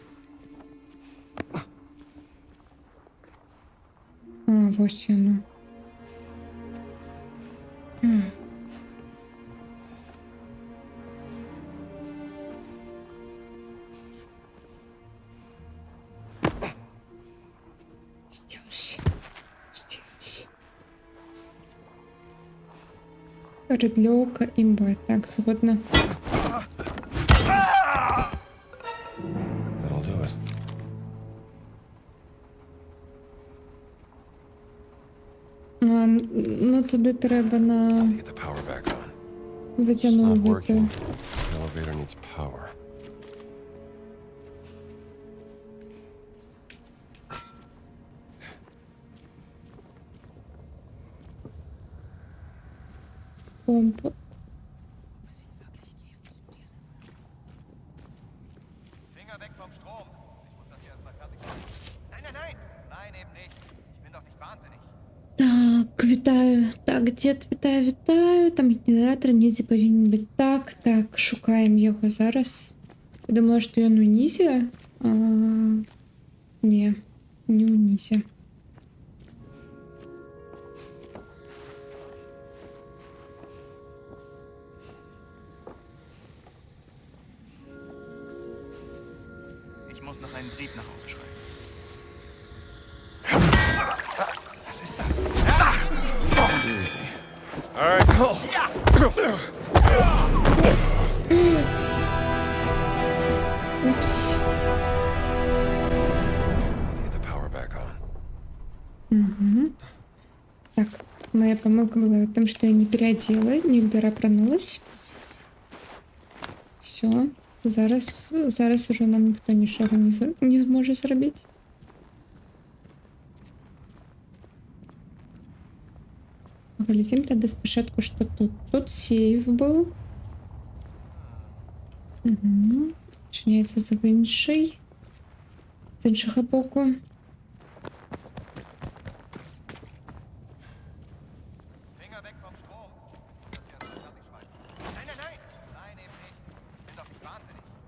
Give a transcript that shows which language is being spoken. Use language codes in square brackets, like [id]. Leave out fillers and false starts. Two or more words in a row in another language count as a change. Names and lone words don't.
[uk] А, ось воно. [ru] Здесь. Здесь. Редлёвка имба. Так, [uk] згодна. [en] That'll do it. [uk] Ну, туди треба на [en] Get the power back on. It's [uk] водяну [en] not [uk] виту. [en] working. The elevator needs power. [uk] Помпу. [de] Finger weg vom Strom. Ich muss das hier erstmal fertig stellen. Nein, nein, nein. Nein, eben nicht. Ich bin doch nicht wahnsinnig. [uk] Так, Вітаю. Так, дід, вітаю, вітаю. Там генератор Нізі повинен бути. Так, так, шукаємо його зараз. Я думала, що він у Нізі. Ні, не у Нізі. [de] Ich muss noch einen Brief nach Hause schreiben. Was ist das? [en] All right. Упс. Get the power back on. [ru] Так, [uk] моя помилка [ru] была в том, что я не переодела, не перепронулась. Все. [uk] Зараз уже нам ніхто нічого не зможе зробити. [ru] Поглядим тогда спочатку, что тут. Тут сейф был. Угу. [uk] Чиняється з інший. З іншого боку. [de] Finger weg vom Strom. Das hier ist fertig schmeißen. Nein, nein, nein! Nein, eben nicht. Bin doch nicht wahnsinnig.